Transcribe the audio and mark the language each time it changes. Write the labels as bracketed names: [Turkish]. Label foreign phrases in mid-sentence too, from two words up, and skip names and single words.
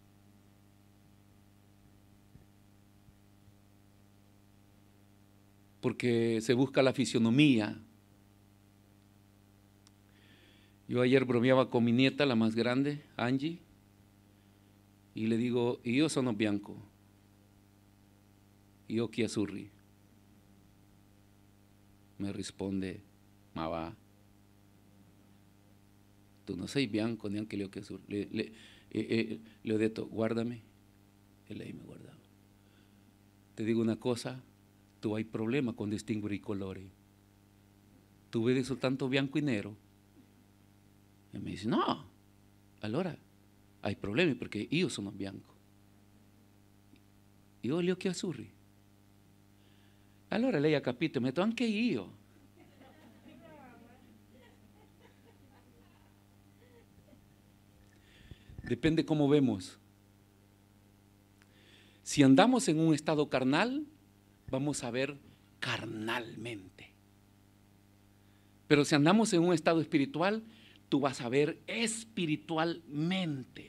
[Spanish] Porque se busca la fisionomía. Yo ayer bromeaba con mi nieta, la más grande, Angie, y le digo, [Italian] io sono bianco, io chi azzurri. [Spanish] Me responde, [Italian] ma va, tú no sei bianco neanche gli occhi azzurri. Le ho detto, guárdame, e lei [Spanish] me guardaba. Te digo una cosa, [Italian] tu hai problema con distinguere i colori. Tu vedi soltanto bianco e nero. E mi dice, no, allora hai problemi perché io sono bianco. Io ho gli occhi azzurri. Allora lei ha capito, mi ha detto, anche io. [Spanish] Depende cómo vemos. Si andamos en un estado carnal, vamos a ver carnalmente. Pero si andamos en un estado espiritual, tú vas a ver espiritualmente.